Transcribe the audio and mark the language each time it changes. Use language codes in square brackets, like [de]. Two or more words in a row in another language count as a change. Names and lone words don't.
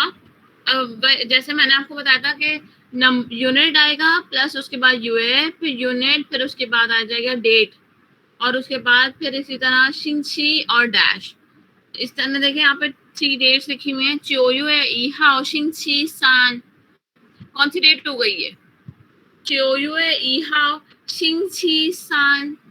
[hi] जैसे मैंने आपको बताया था कि यूनिट आएगा प्लस उसके बाद यूए, फिर यूनिट, फिर उसके बाद आ जाएगा डेट और उसके बाद फिर इसी तरह शिंची और डैश. इस तरह देखिए यहाँ पे 3 डेट्स लिखी हुई हैं. [zh] 9 月1号星期三. [hi] कौन सी डेट हो गई है? [zh] 9 月1号星期三.